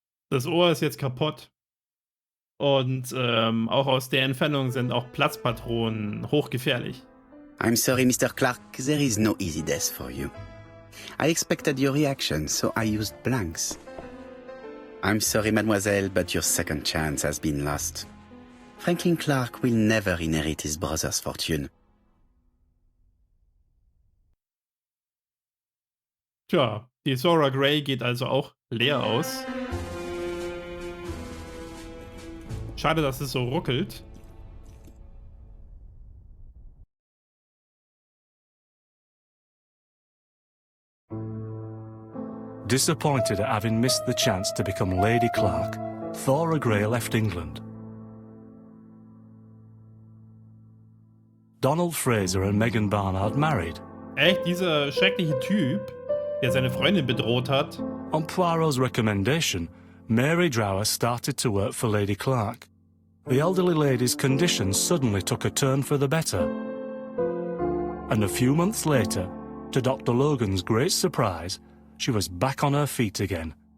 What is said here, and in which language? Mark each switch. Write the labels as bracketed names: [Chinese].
[German] Das Ohr ist jetzt kaputt. Und auch aus der Entfernung sind auch Platzpatronen hochgefährlich. [English] I'm sorry, Mr. Clark, there is no easy death for you. I expected your reaction, so I used blanks. I'm sorry, mademoiselle, but your second chance has been lost. Franklin Clark will never inherit his brother's fortune. [German] Tja, die Zora Grey geht also auch leer aus. Schade, dass es so ruckelt. [English] Disappointed at having missed the chance to become Lady Clark, Thora Grey left England. Donald Fraser and Megan Barnard married. [German] Echt, dieser schreckliche Typ, der seine Freundin bedroht hat. [English] On Poirot's recommendation, Mary Drower started to work for Lady Clark. The elderly lady's condition suddenly took a turn for the better. And a few months later, to Dr. Logan's great surprise, she was back on her feet again.